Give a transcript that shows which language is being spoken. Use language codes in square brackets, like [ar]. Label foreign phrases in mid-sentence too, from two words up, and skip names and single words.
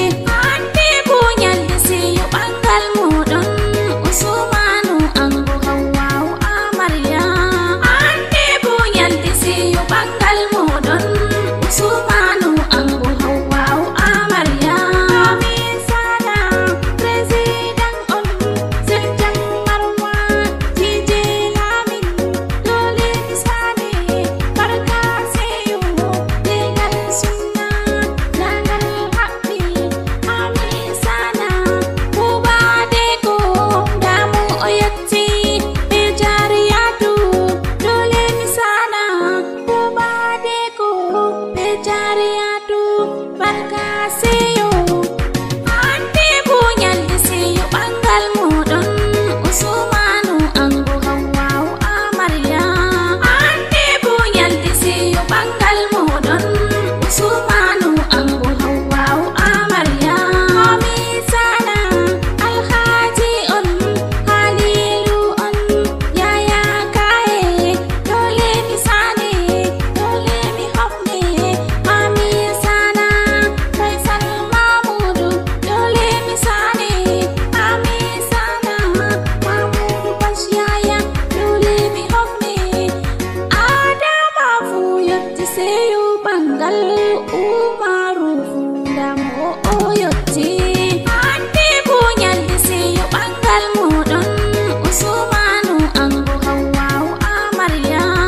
[ff] Hande bu nyalde seyo, ɓangal moɗon, Usmanu, ango Hawwa'u, amarya. Hande bu nyalde seyo, ɓangal moɗon, Usmanu, ango Hawwa'u, amarya. Ami Sana, president on, Sir Jang Marwa, D J Lamin, dole mi sane, barka seyo, legal sunna, [en] legal happy. [ff] Ami Sana, Uba Deko, damu o yotti, be jariyatu, dole mi sana, Uba Deko, be jariyatu, barka seyo. Hande bu nyalde seyo, ɓangal moɗon, Usmanu, ango Hawwa'u, amarya. Hande bu nyalde seyo, ɓangal moɗon, Usmanu, ango Hawwa'u, amarya. Ami Sana, Alhaji on, Halilu on, Yaya Kaye, dole mi sane, dole mi hofne. Ami Sana, Faisal Mamudu, dole mi sane. Ami Sana, Mamudu Bash Yaya, dole mi hofne. Adama fu yotti seyo, ɓangal Umaru fu damo o yotti. Hande bu nyalde seyo, ɓangal moɗon, Usmanu, ango Hawwa'u, amarya.